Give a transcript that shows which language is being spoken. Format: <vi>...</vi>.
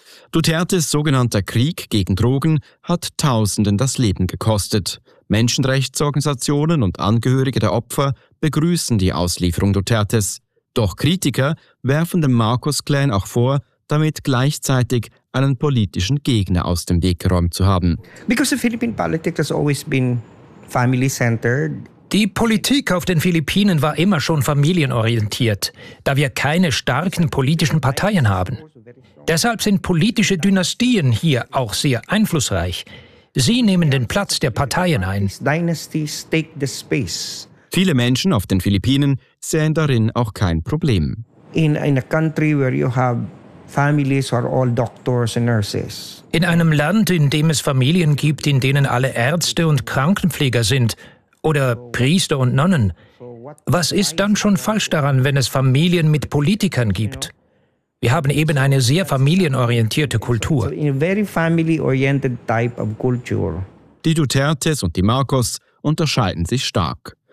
<de>Dutertes sogenannter Krieg gegen Drogen hat Tausenden das Leben gekostet. Menschenrechtsorganisationen und Angehörige der Opfer begrüßen die Auslieferung Dutertes. Doch Kritiker werfen dem Marcos-Clan auch vor, damit gleichzeitig einen politischen Gegner aus dem Weg geräumt zu haben.</de> <en>Because the Philippine politics has always been family-centered.</en> <de>Die Politik auf den Philippinen war immer schon familienorientiert, da wir keine starken politischen Parteien haben. Deshalb sind politische Dynastien hier auch sehr einflussreich. Sie nehmen den Platz der Parteien ein. Viele Menschen auf den Philippinen sehen darin auch kein Problem.</de> <en>In a country where you have families are all doctors and nurses.</en> <de>In einem Land, in dem es Familien gibt, in denen alle Ärzte und Krankenpfleger sind, oder Priester und Nonnen. Was ist dann schon falsch daran, wenn es Familien mit Politikern gibt? Wir haben eben eine sehr familienorientierte Kultur. Die Dutertes und die Marcos unterscheiden sich stark.</de>